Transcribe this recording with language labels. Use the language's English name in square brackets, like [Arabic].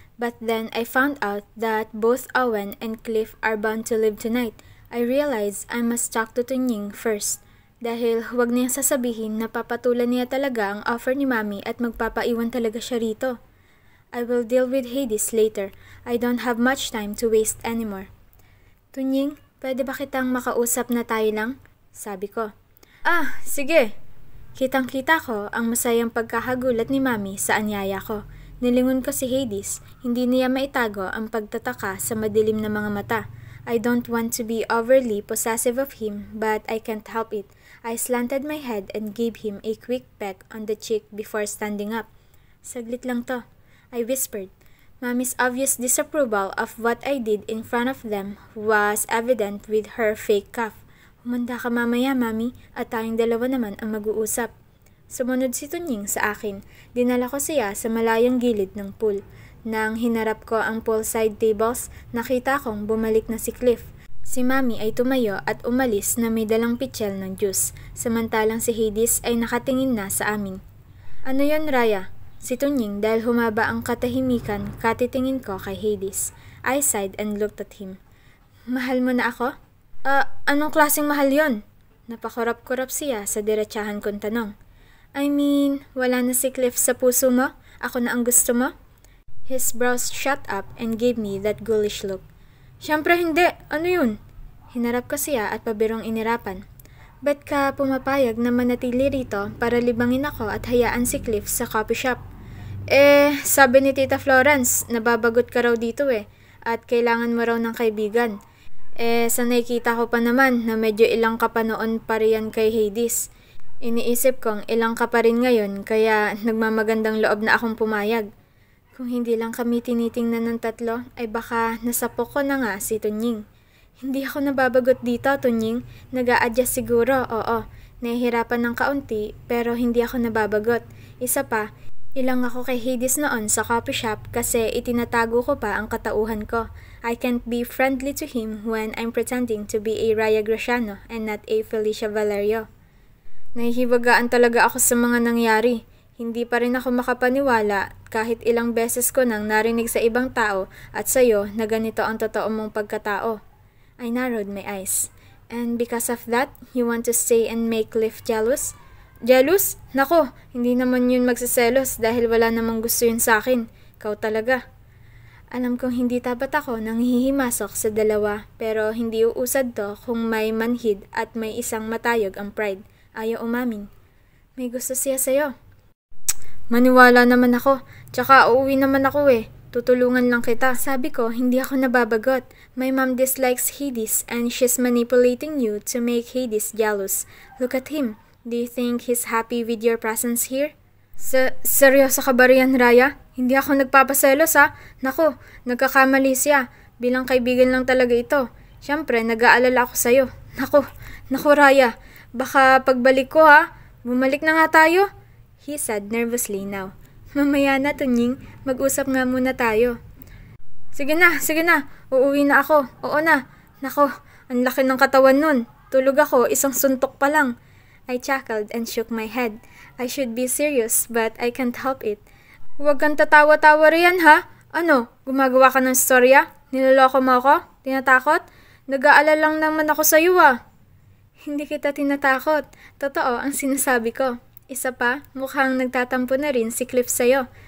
[English] But then I found out that both Owen and Cliff are bound to leave tonight. I realized I must talk to Tunying first. [Filipino] Dahil huwag niyang sasabihin na papatulan niya talaga ang offer ni Mami at magpapaiwan talaga siya rito. [English] I will deal with Hades later. I don't have much time to waste anymore. [Filipino] Tunying, pwede ba kitang makausap na tayo lang? Sabi ko. Sige. Kitang-kita ko ang masayang pagkakagulat ni Mami sa anyaya ko. Nilingon ko si Hades, hindi niya maitago ang pagtataka sa madilim na mga mata. [English] I don't want to be overly possessive of him, but I can't help it. I slanted my head and gave him a quick peck on the cheek before standing up. [Filipino] Saglit lang to, [English] I whispered. Mommy's obvious disapproval of what I did in front of them was evident with her fake cough. [Filipino] Humanda ka mamaya, Mami, at tayong dalawa naman ang mag-uusap. Sumunod si Tunying sa akin. Dinala ko siya sa malayang gilid ng pool. Nang hinarap ko ang poolside tables, nakita kong bumalik na si Cliff. Si Mami ay tumayo at umalis na may dalang pitchel ng juice, samantalang si Hades ay nakatingin na sa amin. Ano yon, Raya? Si Tunying dahil humaba ang katahimikan, katitingin ko kay Hades. [English] I sighed and looked at him. [Filipino] Mahal mo na ako? Anong klaseng mahal yon? Napakurap-kurap siya sa diretsahan kong tanong. [English] I mean, [Filipino] wala na si Cliff sa puso mo? Ako na ang gusto mo? [English] His brows shot up and gave me that ghoulish look. [Filipino] Siyempre hindi. Ano yun? Hinarap ko siya at pabirong inirapan. Ba't ka pumapayag na manatili rito para libangin ako at hayaan si Cliff sa coffee shop? Sabi ni Tita Florence, nababagot ka raw dito at kailangan mo raw ng kaibigan. Sa nakikita ko pa naman na medyo ilang ka pa noon pa riyan kay Hades. Iniisip kong ilang ka pa rin ngayon kaya nagmamagandang loob na akong pumayag. Kung hindi lang kami tinitingnan ng tatlo, ay baka nasapok ko na nga si Tunying. Hindi ako nababagot dito, Tunying. Nag-a-adjust siguro, oo. Nahihirapan ng kaunti, pero hindi ako nababagot. Isa pa, ilang ako kay Hades noon sa coffee shop kasi itinatago ko pa ang katauhan ko. [English] I can't be friendly to him when I'm pretending to be a Raya Graciano and not a Felicia Valerio. [Filipino] Nahihiwagaan talaga ako sa mga nangyari. Hindi pa rin ako makapaniwala kahit ilang beses ko nang narinig sa ibang tao at sa'yo na ganito ang totoo mong pagkatao. [English] I narrowed my eyes. And because of that, you want to stay and make Cliff jealous? Jealous? [Filipino] Nako, hindi naman yun magsiselos dahil wala namang gusto yun sa akin. Ikaw talaga. Alam kong hindi tapat ako nang hihimasok sa dalawa pero hindi uusad to kung may manhid at may isang matayog ang pride. Ayaw umamin. May gusto siya sa'yo. Maniwala naman ako. Tsaka uuwi naman ako Tutulungan lang kita. Sabi ko, hindi ako nababagot. [English] My mom dislikes Hades and she's manipulating you to make Hades jealous. Look at him. Do you think he's happy with your presence here? [Filipino] Seryoso ka ba riyan, Raya? Hindi ako nagpapaselos Naku, nagkakamali siya. Bilang kaibigan lang talaga ito. Siyempre, nag-aalala ako sa'yo. Naku Raya. Baka pagbalik ko Bumalik na nga tayo. [English] He said nervously now. [Filipino] Mamaya na, Tunying. Mag-usap nga muna tayo. Sige na. Uuwi na ako. Oo na. Nako, ang laki ng katawan nun. Tulog ako, isang suntok pa lang. [English] I chuckled and shook my head. I should be serious, but I can't help it. [Filipino] Huwag kang tatawa-tawa riyan, Ano, gumagawa ka ng storya? Niloloko mo ako? Tinatakot? Nag-aalala lang naman ako sa'yo, Hindi kita tinatakot. Totoo ang sinasabi ko. Isa pa, mukhang nagtatampo na rin si Cliff sa'yo.